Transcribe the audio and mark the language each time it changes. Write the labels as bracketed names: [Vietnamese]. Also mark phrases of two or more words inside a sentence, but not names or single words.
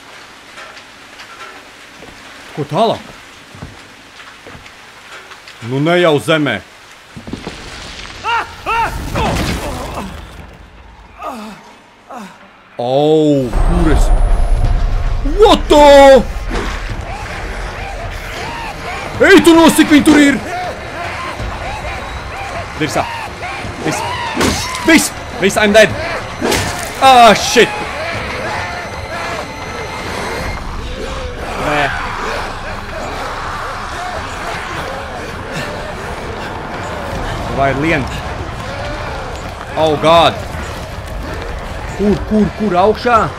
[Latvian] Ko tālāk? Nu ne jau zemē. Kur es? [English] What the? [Latvian] Ej, tu nosik, viņi tur ir! Dirsā. Viss, [English] I'm dead. Shit. [Latvian] Nē. Vai ir lien? [English] Oh, God. [Latvian] Kur augšā?